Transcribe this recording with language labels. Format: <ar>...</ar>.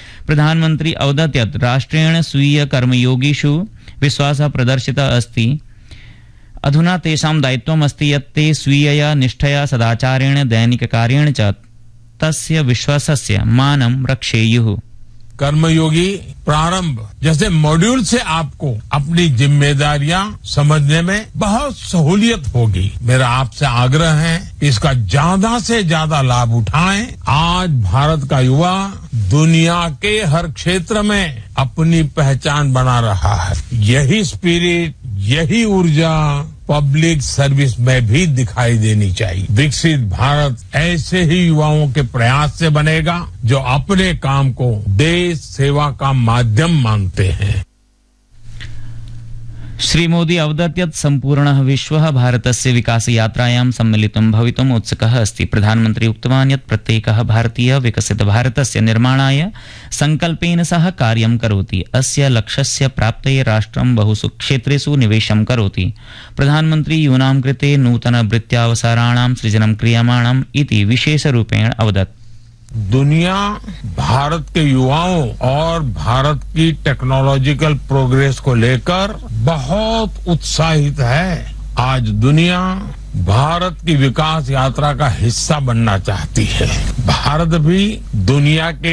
<sa>प्रधानमन्त्री अवदत् यत् राष्ट्रेण स्वीयकर्मयोगिषु विश्वासः प्रदर्शितः अस्ति। अधुना तेषां दायित्वम् अस्ति यत् ते स्वीयया निष्ठया सदाचारेण दैनिककार्येण च तस्य विश्वासस्य मानं रक्षेयुः।</sa> <hi>कर्मयोगी प्रारंभ जैसे मॉड्यूल से आपको अपनी जिम्मेदारियां समझने में बहुत सहूलियत होगी। मेरा आपसे आग्रह है इसका ज्यादा से ज्यादा लाभ उठाएं। आज भारत का युवा दुनिया के हर क्षेत्र में अपनी पहचान बना रहा है। यही स्पिरिट, यही ऊर्जा पब्लिक सर्विस में भी दिखाई देनी चाहिए। विकसित भारत ऐसे ही युवाओं के प्रयास से बनेगा जो अपने काम को देश सेवा का माध्यम मानते हैं।</hi> <sa>श्री मोदी अवदत् यत् सम्पूर्णः विश्वः भारतस्य विकास यात्रायां सम्मिलितुं भवितुम् उत्सुकः अस्ति। प्रधानमन्त्री उक्तवान् यत् प्रत्येकः भारतीयः विकसित भारतस्य निर्माणाय संकल्पेन सह कार्यं करोति। अस्य लक्ष्यस्य प्राप्तये राष्ट्रं बहुषु क्षेत्रेषु निवेशं करोति। प्रधानमन्त्री यूनां कृते नूतन वृत्त्यावसाराणां सृजनं क्रियमाणम् इति विशेषरूपेण अवदत्।</sa> <hi>दुनिया भारत के युवाओं और भारत की टेक्नोलॉजिकल प्रोग्रेस को लेकर बहुत उत्साहित है। आज दुनिया भारत की विकास यात्रा का हिस्सा बनना चाहती है। भारत भी दुनिया के</hi>